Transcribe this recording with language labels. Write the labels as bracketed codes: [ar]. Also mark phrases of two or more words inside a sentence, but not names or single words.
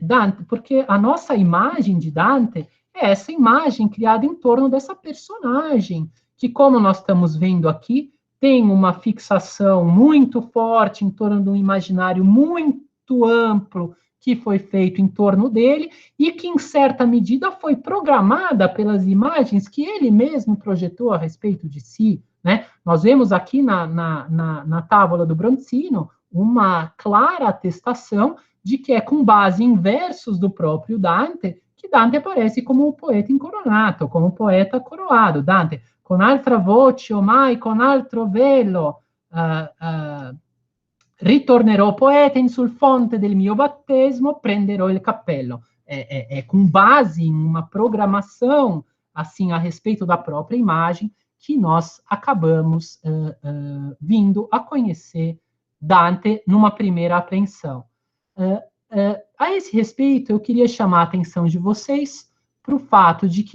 [pt] Dante, porque a nossa imagem de Dante é essa imagem criada em torno dessa personagem, que, como nós estamos vendo aqui, tem uma fixação muito forte em torno de um imaginário muito amplo que foi feito em torno dele e que, em certa medida, foi programada pelas imagens que ele mesmo projetou a respeito de si, né? Nós vemos aqui na tábua do Bronzino uma clara atestação de que é com base em versos do próprio Dante que Dante aparece como um poeta incoronato, como um poeta coroado. [it] Dante, con altra voce, ormai con altro velo, ritornerò poeta in sul fonte del mio battesimo, prenderò il cappello. [pt] É com base em uma programação, assim, a respeito da própria imagem, que nós acabamos vindo a conhecer Dante numa primeira apreensão. A esse respeito, eu queria chamar a atenção de vocês para o fato de